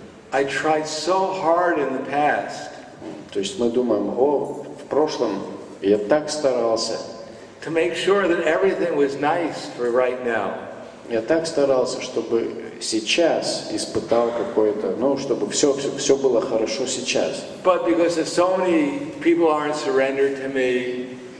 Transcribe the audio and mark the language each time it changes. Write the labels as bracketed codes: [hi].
[en] I tried so hard in the past [ru] То есть мы думаем, в прошлом я так старался, [en] to make sure that everything was nice for right now. [ru] я так старался, чтобы сейчас испытал какое-то, чтобы все было хорошо сейчас. [en] But because of so many people aren't surrendered to me,